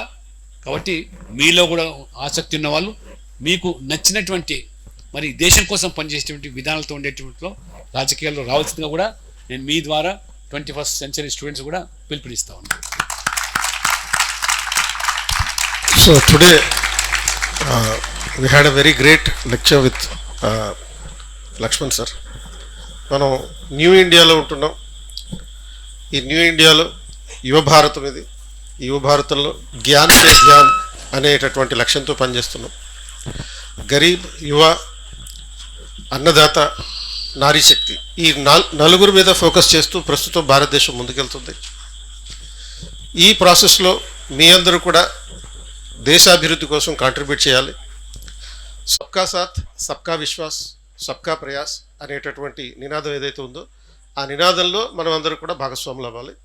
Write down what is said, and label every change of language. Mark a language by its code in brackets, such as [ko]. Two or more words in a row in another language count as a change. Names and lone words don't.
[te] కాబట్టి మీలో కూడా ఆసక్తి ఉన్న వాళ్ళు, మీకు నచ్చినటువంటి మరి దేశం కోసం పనిచేసేటువంటి విధానాలతో ఉండేటువంటి రాజకీయాల్లో రావాల్సిందిగా కూడా నేను మీ ద్వారా [en] 21st century students [te] కూడా పిలుపునిస్తా ఉన్నాను. [en] so today we had a very great lecture with లక్ష్మణ్ సార్. [te] మనం న్యూ ఇండియాలో ఉంటున్నాం. ఈ న్యూ ఇండియాలో యువ భారతం ఇది. ఈ యువ భారతంలో [hi] ज्ञान से ज्ञान [te] అనేటటువంటి లక్ష్యంతో పనిచేస్తున్నాం. గరీబ్, యువ, అన్నదాత, నారీ శక్తి, ఈ నలుగురు మీద ఫోకస్ చేస్తూ ప్రస్తుతం భారతదేశం ముందుకెళ్తుంది. ఈ ప్రాసెస్లో మీ అందరూ కూడా దేశాభివృద్ధి కోసం కాంట్రిబ్యూట్ చేయాలి. [hi] सबका साथ, सबका विश्वास, सबका प्रयास [te] అనేటటువంటి నినాదం ఏదైతే ఉందో ఆ నినాదంలో మనం అందరూ కూడా భాగస్వాములు అవ్వాలి.